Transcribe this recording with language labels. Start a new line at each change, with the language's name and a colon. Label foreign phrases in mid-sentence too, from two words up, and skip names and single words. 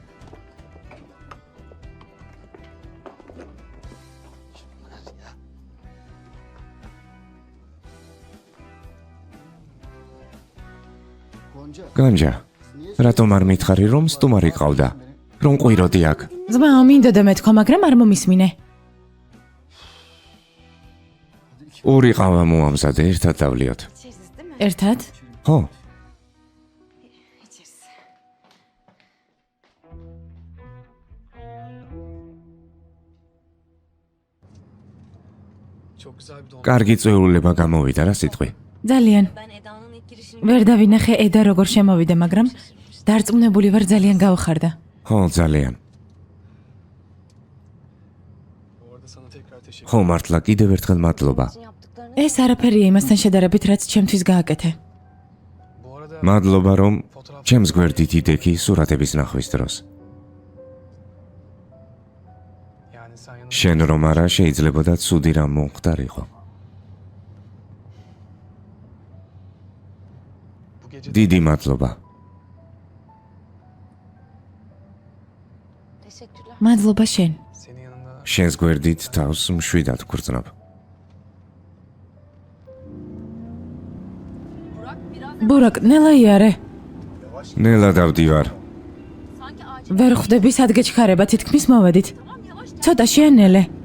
Georgian: განჯა, რატომ არ მითხარი რომ სტუმარი ყავდა? რომ ყვიროდი აქ. ძმაო, მინდოდა მეთქვა, მაგრამ არ მომისმინე. ორი ყავა მოამზადე, ერთად დავლიოთ. ერთად? ხო?
Turkish: Çok güzel bir don.
Georgian: კარგი წვეულება გამოვიდა რა სიტყვი. ძალიან. ვერ დავინახე ედა როგორ შემოვიდა, მაგრამ დარწმუნებული ვარ ძალიან გავხარდა. ხო, ძალიან.
Turkish: Bu arada sana tekrar teşekkür
Georgian: ხო, მართლა კიდევ ერთხელ მადლობა. ეს არაფერია იმასთან შედარებით, რაც ჩემთვის გააკეთე.
Turkish: Bu arada
Georgian: მადლობა რომ ჩემს გვერდით იდექი სურათების ნახვის დროს.
Turkish: yani sen yanımda
Georgian: შენ რომ არა შეიძლებოდა ცუდი რამ მომხდარიყო.
Turkish: bu gece
Georgian: დიდი მადლობა. მადლობა შენ.
Turkish: senin yanında
Georgian: შენს გვერდით თავს მშვიდად გვგრძნობ. ბურაკ, ნელა იარე. ნელა დავდივარ. ვერ ხვდები სად გეჩქარება, თითქმის მოვედით. ცოტა შეანელე.